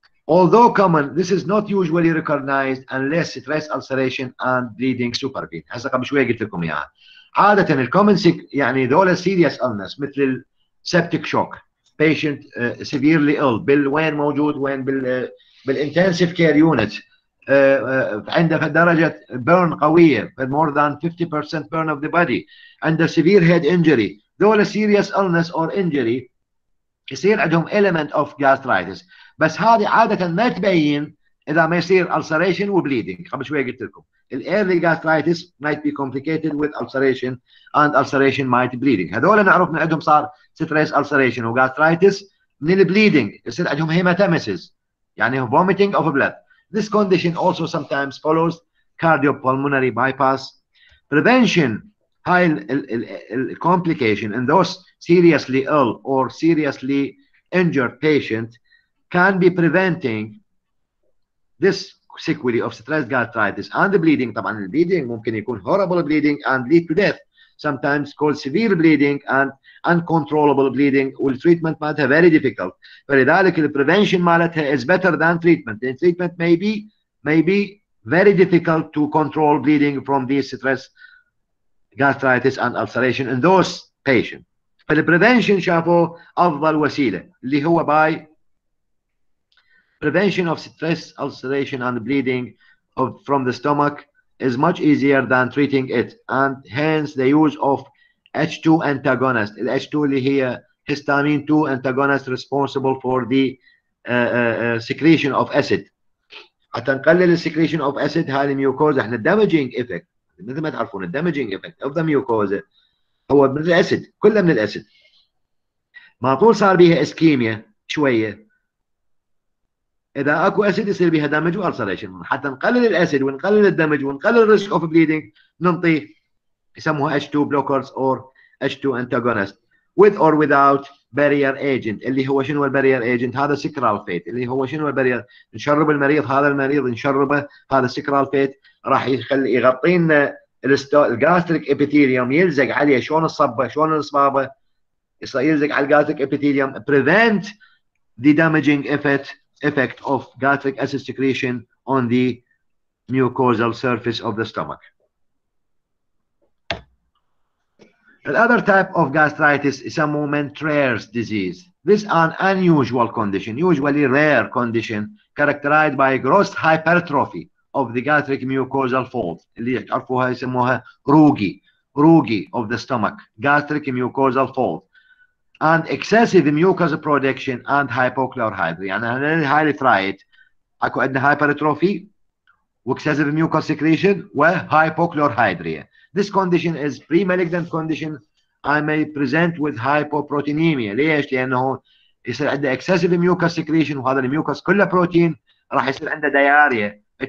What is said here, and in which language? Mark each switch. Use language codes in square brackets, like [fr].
[en] Although common, this is not usually recognized unless stress ulceration and bleeding supervene. [ar] هسه قبل شويه قلت لكم اياها. عاده الكومن يعني ذولا serious illness مثل السبتيك شوك، [en] patient severely ill، [ar] وين موجود؟ وين؟ بالانتنسيف كير يونت، عنده في درجه بيرن قويه [en] more than 50% burn of the body، [ar] عنده severe head injury، ذولا [en] serious illness or injury [ar] يصير عندهم element of gastritis، بس هذه عاده ما تبين اذا ما يصير ulceration وبليدنج. قبل شويه قلت لكم [en] الايرلي gastritis might be complicated with ulceration and ulceration might bleeding. [ar] هذول نعرف من عندهم صار stress ulceration وgastritis من البليدنج، يصير عندهم هيماتيمسيس يعني [en] vomiting of blood. This condition also sometimes follows cardiopulmonary bypass. Prevention high complication in those seriously ill or seriously injured patient can be preventing this sequelae of stress gastritis and the bleeding. [ar] طبعا البليدنج ممكن يكون [en] horrible bleeding and lead to death, sometimes called severe bleeding and uncontrollable bleeding، والtreatment مالتها very difficult. [ar] فلذلك البريفنشن مالتها [en] is better than treatment. The treatment may be very difficult to control bleeding from these stress gastritis and ulceration in those patients. [ar] فالبريفنشن شافوا افضل وسيله اللي هو [en] by prevention of stress ulceration and bleeding from the stomach is much easier than treating it, and hence the use of H2 antagonist. ال H2 اللي هي histamine 2 antagonist responsible for the secretion of acid. [ar] حتى نقلل secretion of acid هاي الميوكوزا، احنا damaging effect مثل ما تعرفون الدامجينج افكت اوف ذا ميوكوزا هو من الاسيد، كله من الاسيد. ما طول صار بيها اسكيميا شويه، اذا اكو اسيد يصير بيها دامج والسريشن. حتى نقلل الاسيد ونقلل الدمج ونقلل الريسك اوف بليدنج ننطي يسموها [en] H2 blockers or H2 antagonist with or without barrier agent. [ar] اللي هو شنو البارير ايجنت؟ هذا سكرال فيت. اللي هو شنو البارير؟ نشرب المريض، هذا المريض نشربه هذا سكرال فيت راح يخلي يغطي لنا الجاستريك ابيثيليوم، يلزق عليه شلون الصبه شلون الصبابه يلزق على الجاستريك ابيثيليوم [en] prevent the damaging effect of gastric acid secretion on the mucosal surface of the stomach. Another type of gastritis is a Mentrier's disease. This is an unusual condition, usually rare condition, characterized by gross hypertrophy of the gastric mucosal fold. [ar] اللي تعرفوها يسموها [en] روغي of the stomach, gastric mucosal fold, and excessive mucus production and hypochlorhydria. [ar] يعني هاي الترايت اكو عندنا [en] hypertrophy excessive mucus secretion [ar] وhypochlorhydria. [en] This condition is pre-malignant condition. I may present with hypoproteinemia. [ar] ليش؟ لأنه يصير عنده excessive mucus secretion وهذا الميوكس كله بروتين، راح يصير عنده diarrhea.